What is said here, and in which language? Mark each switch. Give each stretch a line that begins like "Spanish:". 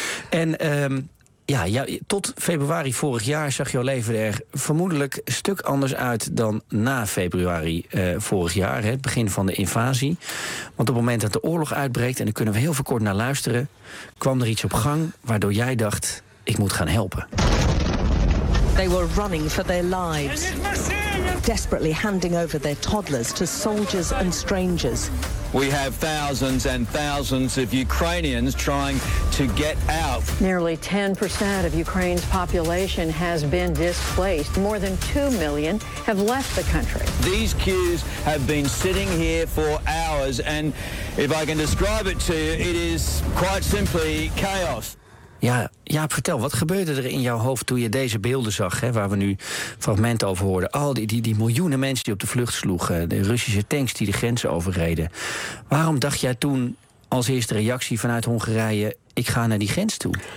Dutch: En tot februari vorig jaar zag jouw leven er vermoedelijk een stuk anders uit dan na februari vorig jaar, het begin van de invasie. Want op het moment dat de oorlog uitbreekt, en daar kunnen we heel verkort naar luisteren, kwam er iets op gang waardoor jij dacht, ik moet gaan helpen.
English: They were running for their lives. Desperately handing over their toddlers to soldiers and strangers. We have thousands and thousands of Ukrainians trying to get out. Nearly 10% of Ukraine's population has been displaced. More than 2 million have left the country. These queues have been sitting here for hours, and if I can describe it to you, it is quite simply chaos.
Dutch: Ja, Jaap, vertel, wat gebeurde er in jouw hoofd toen je deze beelden zag, hè, waar we nu fragmenten over hoorden? Al die miljoenen mensen die op de vlucht sloegen, de Russische tanks die de grenzen overreden. Waarom dacht jij toen als eerste reactie vanuit Hongarije, ik ga naar die grens toe?